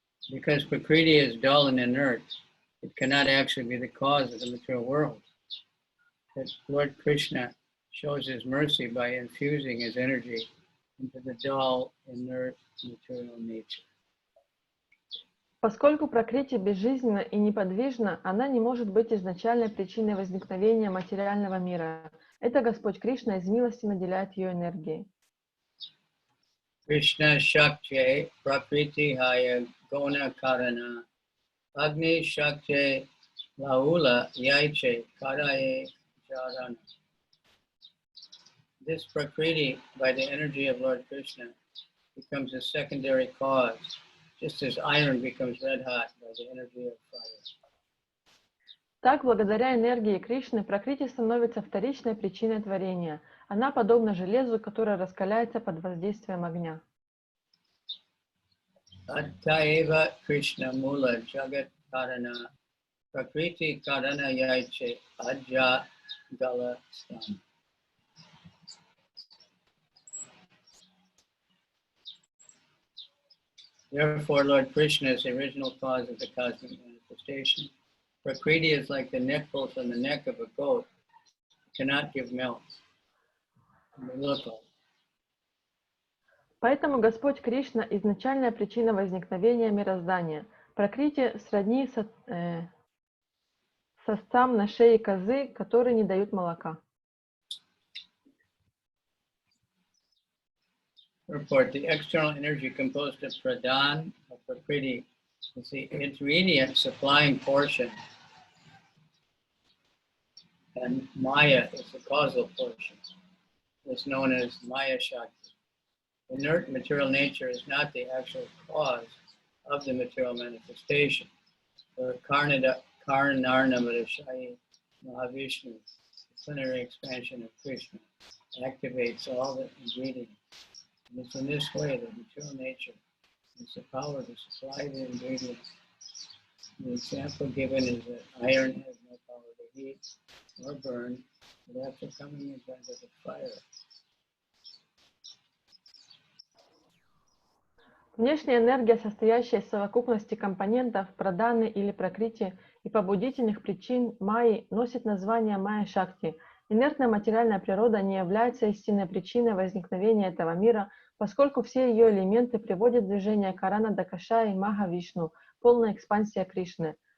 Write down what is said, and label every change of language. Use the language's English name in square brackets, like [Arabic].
[English] Because Prakriti is dull and inert, it cannot actually be the cause of the material world. That Lord Krishna shows his mercy by infusing his energy into the dull, inert material nature. [Russian] Поскольку пракрити безжизненна и неподвижна, она не может быть изначальной причиной возникновения материального мира. Это Господь Кришна из милости наделяет ее энергией. [Sanskrit] Krishna Shakti Prakriti Haya Gona Karana Agni Shakti laula yaiche karaye jarana. [English] This Prakriti, by the energy of Lord Krishna, becomes a secondary cause, just as iron becomes red hot by the energy of fire. [Russian] Так, благодаря энергии Кришны, Пракрити становится вторичной причиной творения. Она подобна железу, которое раскаляется под воздействием огня. [Sanskrit] Attaeva Krishna Mula Jagat Karana Prakriti Karana Yaiche Ajya Gala Stam. [English] Therefore, Lord Krishna is the original cause of the cosmic manifestation. Prakriti is like the nipples on the neck of a goat. It cannot give milk. [Russian] Поэтому Господь Кришна – изначальная причина возникновения мироздания. Пракрити сродни сосцам на шее козы, которые не дают молока. [English] Report, the external energy composed of pradhan, of Prakriti, is the intermediate supplying portion, and Maya is the causal portion. It's known as Maya Shakti. Inert material nature is not the actual cause of the material manifestation. The Karanarnamadashayi Mahavishnu, the plenary expansion of Krishna, activates all the ingredients. And it's in this way that material nature has the power to supply the ingredients. The example given is that iron has no power to heat or burn, but after coming in contact with fire. [Russian] Внешняя энергия, состоящая из совокупности компонентов, праданы или пракрити и побудительных причин майи, носит название майя-шакти. Инертная материальная природа не является истинной причиной возникновения этого мира, поскольку все ее элементы приводят в движение Карана Дакашаи Маха-Вишну, полная экспансия Кришны.